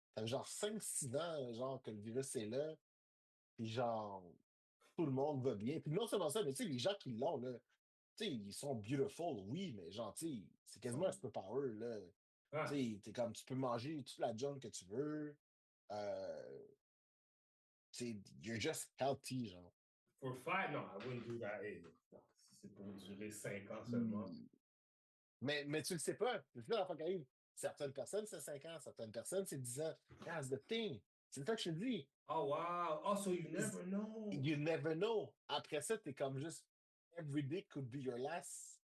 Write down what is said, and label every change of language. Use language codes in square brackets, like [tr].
[fr] Ça fait genre 5 6 ans, genre, que le virus est là, puis genre, tout le monde va bien. Puis non seulement ça, mais tu sais, les gens qui l'ont, là, tu sais, ils sont beautiful, oui, mais genre, tu sais, c'est quasiment un superpower, là. Tu Ah, sais, t'es comme, tu peux manger toute la junk que tu veux. Euh, tu sais, [en] you're just healthy, [fr] genre. [en] for five? Non, I wouldn't do that. [fr] Hey, non, si c'est pour durer 5 ans seulement. Hmm. Mais tu le sais pas. C'est là la fois qui arrive. Certaines personnes, c'est 5 ans. Certaines personnes, c'est 10 ans. [en] That's the thing. [fr] C'est ça que je te dis. [en] Oh, wow. Oh, so you never know. You never know. [fr] Après ça, t'es comme juste, [en] every day could be your last.